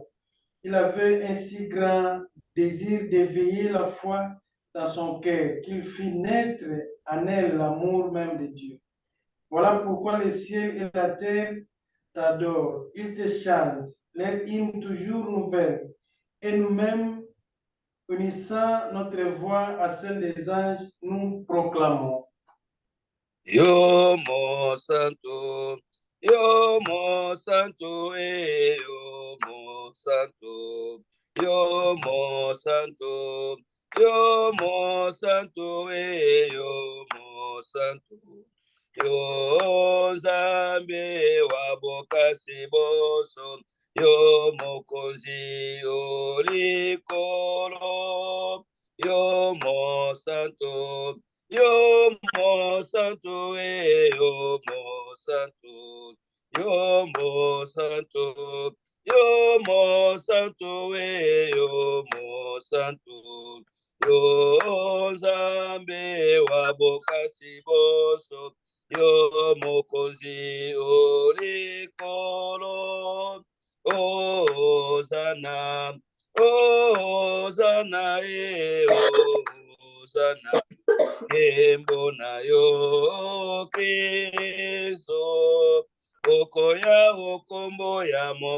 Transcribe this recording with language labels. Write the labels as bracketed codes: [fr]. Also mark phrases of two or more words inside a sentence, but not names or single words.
[fr] Il avait un si grand désir d'éveiller la foi dans son cœur qu'il fit naître en elle l'amour même de Dieu. Voilà pourquoi le ciel et la terre t'adorent, ils te chantent, leur hymne toujours nouvelle, et nous-mêmes, unissant notre voix à celle des anges, nous proclamons. [ln] Yo mo santo, yo mo santo, yo mo santo, yo mo santo, yo mo santo, yo mo santo. Yo Nzambe wa bokasi boso, yo mokonzi olikolo, yo mo santo, yo mo santo, yo mo santo, yo mo santo, yo mo santo, yo mo santo. Yo Nzambe wa bokasi boso, yo mokonzi olikolo, Hosanna, Hosanna, Hosanna, kembo na yo Kristo, okoya okombo ya